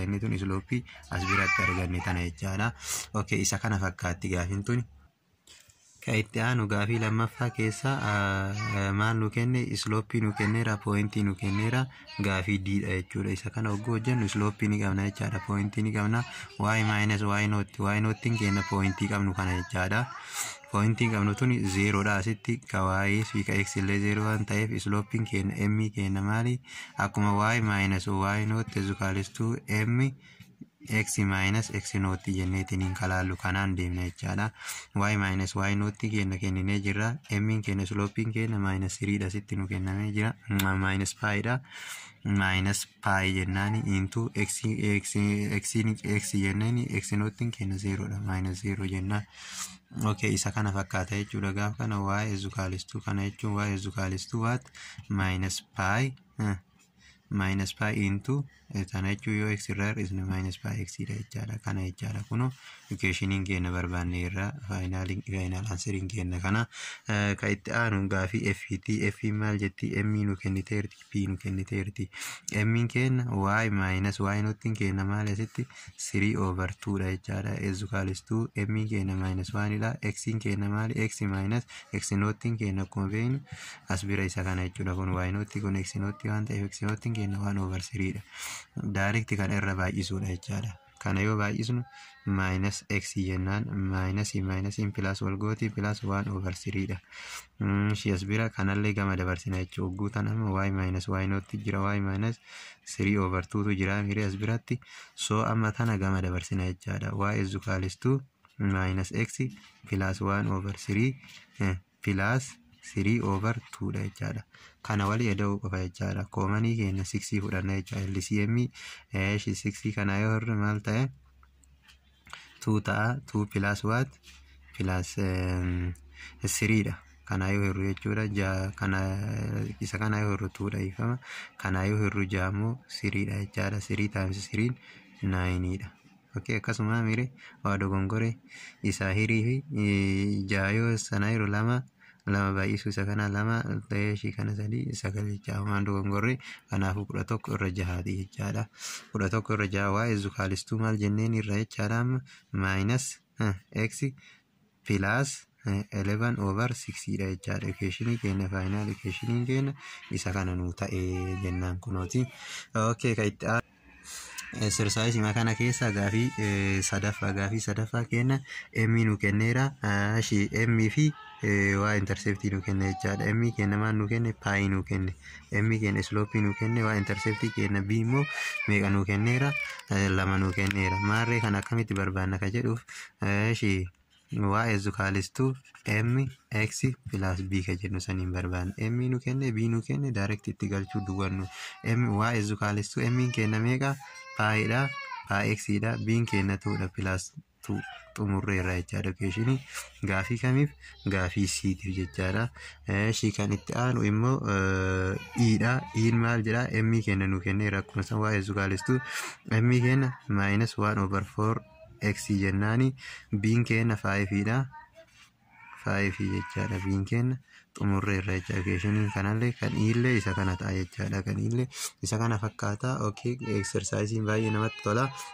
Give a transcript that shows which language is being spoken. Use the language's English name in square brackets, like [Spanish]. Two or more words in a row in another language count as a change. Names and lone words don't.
[Oromo] Inni tun slope as biratti arganne tana jechaadha. Okay, isa kana fakkaatti gaafin tuni. Itti aanu gaafii lammaffaa keessa maal nu kenne slope nu kenneera, point nu kenneera, gaafii d dha jechuudha. Isa kana oggoo hojjennu slope ni qabna jechaadha, point ni qabna. [English] Y minus y [Oromo] nootiin kenna point qabnu kana jechaadha. Point qabnu tuni 0 dha asitti ka y fi ka x illee 0 waan ta'eef slope kenna m kenna maali? Akkuma [English] y minus y noot is equals to m x minus x [Oromo] nootti jenneetiin kalaallu kanaan deemna jechaadha. [English] Y minus y [Oromo] nootti kennine jirra. M kenna slope kenna minus 3 dha sitti nu kennamee jira. [English] Minus pi [Oromo] dha. [English] Minus pi [Oromo] jennaani [English] into x [Oromo] jennaani x nootti kenna 0 dha. Minus 0 jennaan. Okay, isa kana fakkaata jechuudha. Gaaf kana [English] y is equals to [Oromo] kana jechuun [English] y is equals to what? Minus pi into [Oromo] kana jechuun yoo x irraa hir'isne [English] minus pi x [Oromo] dha jechaadha. Kana jechaadha. Kunoo equationiin keenya barbaanne irraa final answeriin keenya kana ka itti aanu gaafii f maal jetti? M nu kenniteerti, p nu kenniteerti. M keenya [English] y minus y [Oromo] nootiin keenya maal asitti 3/2 dha jechaadha. [English] Is equals to m [Oromo] keenya minus 1 dha. X keenya maali? [English] X minus x [Oromo] nootiin keenya akkuma beeknu as bira isa kana jechuudha. Kun y nootti kun x nootti waan ta'eef x nootiin keenya 1/3 dha. Direct kan irra baay'isuudha jechaadha. Kana yoo baay'isnu [English] minus x [Oromo] jennaan minus in plus wal gooti plus 1/3 dha. As bira kanallee gama dabarsina jechuudha. Ogguutan amma [English] y minus y [Oromo] nootti jira, [English] y minus 3/2 [Oromo] tu jira miree as biratti. So amma tana gama dabarsina jechaadha. [English] Y is equals to minus x plus 1/3 plus 3/2 dha jechaadha. [Oromo] Kana walii eda'uu qofa jechaadha. Koomanii keenya 6 fudhanna jechaadha. LCM 6 kana yoo hirru maal ta'e 2 ta'a. [English] 2 plus what? Plus 3 dha. [Oromo] Kana yoo hirru jechuudha. Kana isa kana yoo hirru 2 dha ifama. Kana yoo hirru jaamoo 3 dha jechaadha. 3 times 3 9 dha. Okay, akkasuma mire waa dogongore isa hirii fi jaayoo sana yeroo lama baay'isuu isa kana 2 ta'ee shi kana 3 9 jecha waan dogongorre. Kanaafuu 11 irra 6 jechaadha. 11 irra 6 waa [English] is equals to [Oromo] maal jenneen irra jechaadha [English] minus x plus 11/6 [Oromo] dha jechaadha. Equationii keenya final equationii keenya isa kana nu ta'ee jennaan kunooti. Okay, ka itti exercise makana keessa gaafii sadaffaa keenya m nu kenneera. M fi waa intercept nu kenne jechaadha. M keenya maal nu kenne? Pi nu kenne. M keenya slope nu kenne. Waa intercept keenya b immoo meeqa nu kenneera? 2 nu kenneera. Maarree kan akkamitti barbaanna ka jedhuuf [English] y is equals to mx plus b [Oromo] ka jennu saniin barbaanna. M nu kenne, b nu kenne, direct itti galchuu duwwannu. [English] Y is equals to m [Oromo] keenya meeqa? Pi dha, pi x dha, b keenya 2 dha plus 2 xumurreerra jechaadha. Equationii gaafii kamiif? Gaafii c-tiif jechaadha. Kan itti aanu immoo e dha. E maal jedha? M keenya nu kenneera akkuma san [English] y is equals to m [Oromo] keenya [English] minus 1/4 x [Oromo] jennaani. B keenya 5 dha. 5 jechaadha. B keenya xumurreerra jecha equationii kanallee kan illee isa kana ta'a jechaadha. Kan illee isa kana fakkaata. Okay, exercise baay'ee namatti tola.